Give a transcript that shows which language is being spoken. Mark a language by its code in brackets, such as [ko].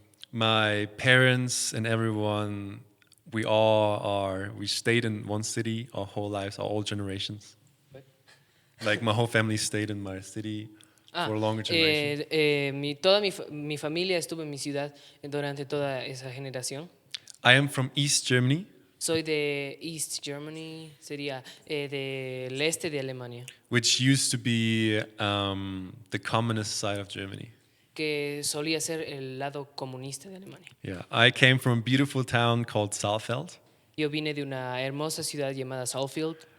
[en] My parents and everyone, we stayed in one city our whole lives, our all generations. Like my whole family stayed in my city for a longer generation. [es] Toda mi familia estuvo en mi ciudad durante toda esa generación. [en] I am from East Germany, [es] Soy de East Germany, sería del este de Alemania, [en] which used to be the communist side of Germany. [es] que solía ser el lado comunista de Alemania. [en] Yeah, I came from a beautiful town called Saalfeld. [es] Yo vine de una hermosa ciudad llamada Saalfeld.